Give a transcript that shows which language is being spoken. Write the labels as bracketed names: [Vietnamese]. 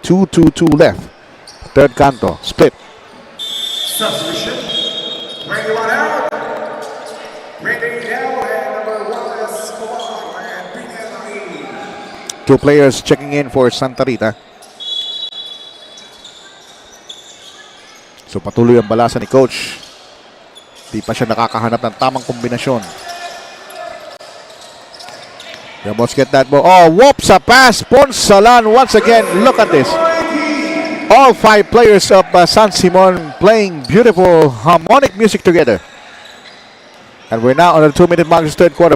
[English] 2:22 left. Third canto. Split. Substitution. 21 out. Bringing down and number 1 is Colon and Pinelli. Two players checking in for Santa Rita. [Filipino] So patuloy ang balasa ni Coach. Di pa siya nakakahanap ng tamang kombinasyon. [English] They almost get that ball. Oh, whoops, a pass. Ponsalan once again. Look at this. All five players of San Simon playing beautiful harmonic music together. And we're now on the 2-minute mark of the third quarter.